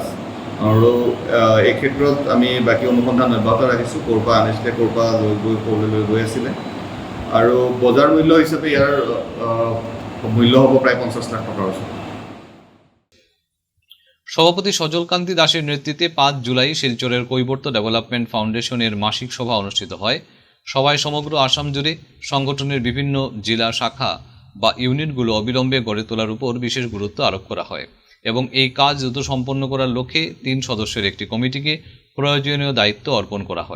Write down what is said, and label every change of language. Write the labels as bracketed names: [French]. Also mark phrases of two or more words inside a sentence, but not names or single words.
[Assamese] আৰু এই ক্ষেত্ৰত আমি বাকী অনুসন্ধান অব্যাহত ৰাখিছোঁ, ক'ৰ পৰা আনিছিলে, ক'ৰ পৰা গৈ আছিলে। আৰু বজাৰ মূল্য হিচাপে ইয়াৰ মূল্য হ'ব প্ৰায় 50 লাখ টকাৰ ওচৰত। [Bangla] সভাপতি সজলকান্তি দাসের নেতৃত্বে 5 জুলাই শিলচরের কৈবর্ত ডেভেলপমেন্ট ফাউন্ডেশনের মাসিক সভা অনুষ্ঠিত হয়। সভায় সমগ্র আসাম জুড়ে সংগঠনের বিভিন্ন জেলা শাখা বা ইউনিটগুলো অবিলম্বে গড়ে তোলার উপর বিশেষ গুরুত্ব আরোপ করা হয় এবং এই কাজ দ্রুত সম্পন্ন করার লক্ষ্যে 3 সদস্যের একটি কমিটিকে প্রয়োজনীয় দায়িত্ব অর্পণ করা হয়।